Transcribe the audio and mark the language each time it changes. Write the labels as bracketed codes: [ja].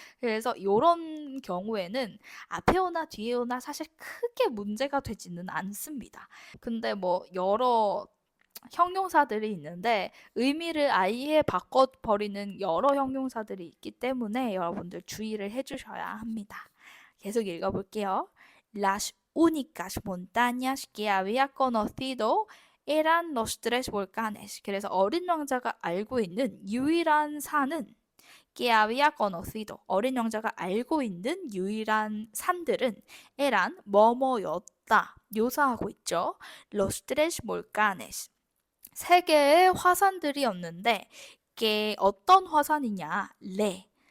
[ko] 그래서 이런 경우에는 앞에 오나 뒤에 오나 사실 크게 문제가 되지는 않습니다. 근데 뭐 여러 형용사들이 있는데 의미를 아예 바꿔버리는 여러 형용사들이 있기 때문에 여러분들 주의를 해주셔야 합니다. 계속 읽어볼게요. [es] Las únicas montañas que había conocido eran los tres volcanes. [ko] 그래서 어린 왕자가 알고 있는 유일한 산은 que había conocido. 어린 왕자가 알고 있는 유일한 산들은 eran 뭐뭐였다. 묘사하고 있죠. Los tres volcanes. 세 개의 화산들이었는데 이게 어떤 화산이냐? 레.